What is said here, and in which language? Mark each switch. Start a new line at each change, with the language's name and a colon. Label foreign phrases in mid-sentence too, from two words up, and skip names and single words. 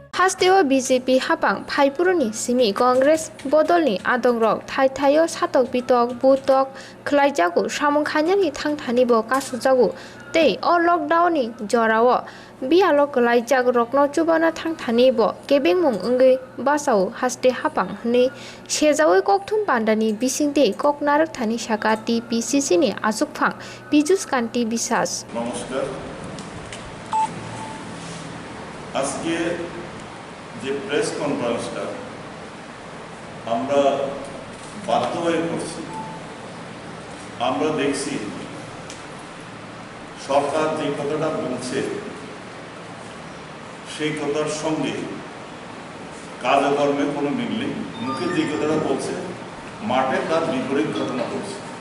Kok Borok: Hasteo BJP hapang Phaipuruni simi Congress bodolni adongrok thaithaio satok bitok butok khlaijago samungkhanyani thangthanibo kasukjago tei o lockdownni jorao bialo khlaijak rokno chubana thangthanibo kebengmung wngwi basao haste hapang hwnwi sejawi kokthum bandani bisingtei koknarak thani saka TPCC ni asukphang Pijus Kanti Bisas
Bangla: নমস্কার আজকে যে
English: press conference
Bangla: আমরা বাধ্য হয়ে করছি আমরা দেখছি সরকার যে কথাটা বলছে সেই কথার সঙ্গে কাজকর্মে কোনো মিল নেই মুখে যে কথাটা বলছে মাঠে তার বিপরীত ঘটনা ঘটছে